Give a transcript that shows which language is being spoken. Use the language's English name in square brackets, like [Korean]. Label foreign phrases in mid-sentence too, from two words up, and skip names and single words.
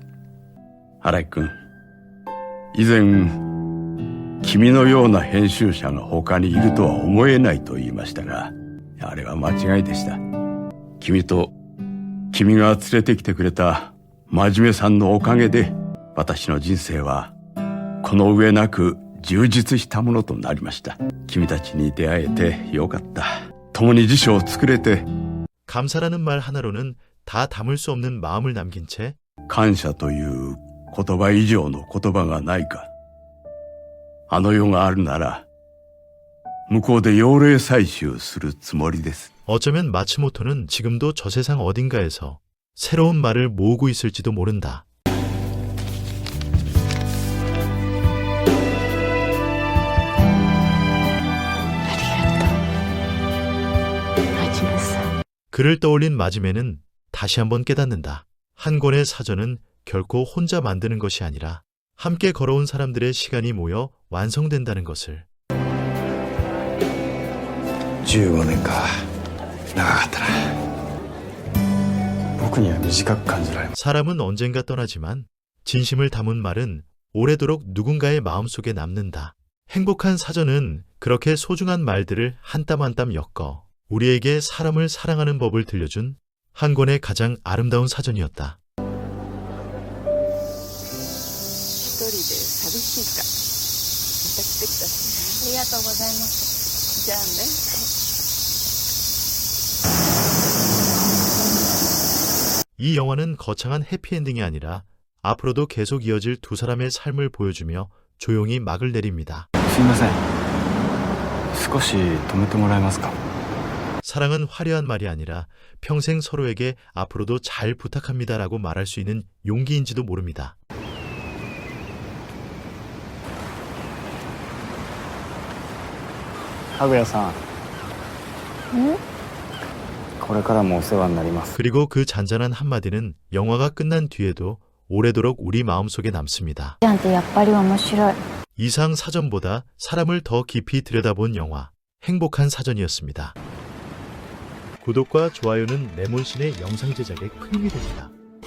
[Japanese] 新井君、以前君のような編集者が他にいるとは思えないと言いましたが、あれは間違いでした。君が連れてきてくれた真面目さんのおかげで、私の人生はこの上なく充実したものとなりました。君たちに出会えてよかった。共に辞書を作れて。 [Korean] 감사라는 말 하나로는 다 담을 수 없는 마음을 남긴 채 [Japanese] 感謝という言葉以上の言葉がないか。あの世があるなら向こうで妖霊採集するつもりです。 [Korean] 어쩌면 마츠모토는 지금도 저 세상 어딘가에서 새로운 말을 모으고 있을지도 모른다. 그를 떠올린 마지메는 다시 한번 깨닫는다. 한 권의 사전은 결코 혼자 만드는 것이 아니라 함께 걸어온 사람들의 시간이 모여 완성된다는 것을. [Japanese] 15 年か。長かったな。僕には短く感じられます。 [Korean] 사람은 언젠가 떠나지만 진심을 담은 말은 오래도록 누군가의 마음속에 남는다. 행복한 사전은 그렇게 소중한 말들을 한 땀 한 땀 엮어 우리에게 사람을 사랑하는 법을 들려준 한 권의 가장 아름다운 사전이었다. [Japanese] 一人で寂しいか。また来てください。ありがとうございます。じゃあね。 [Korean] 이 영화는 거창한 해피엔딩이 아니라 앞으로도 계속 이어질 두 사람의 삶을 보여주며 조용히 막을 내립니다. [Japanese] すいません。少し止めてもらえますか? [Korean] 사랑은 화려한 말이 아니라 평생 서로에게 앞으로도 잘 부탁합니다라고 말할 수 있는 용기인지도 모릅니다. [Japanese] かぐやさん。これからもお世話になります. [Korean] 그리고 그 잔잔한 한마디는 영화가 끝난 뒤에도 오래도록 우리 마음속에 남습니다. 이상 사전보다 사람을 더 깊이 들여다본 영화 행복한 사전이었습니다. 구독과 좋아요는 레몬신의 영상 제작에 큰 힘이 됩니다.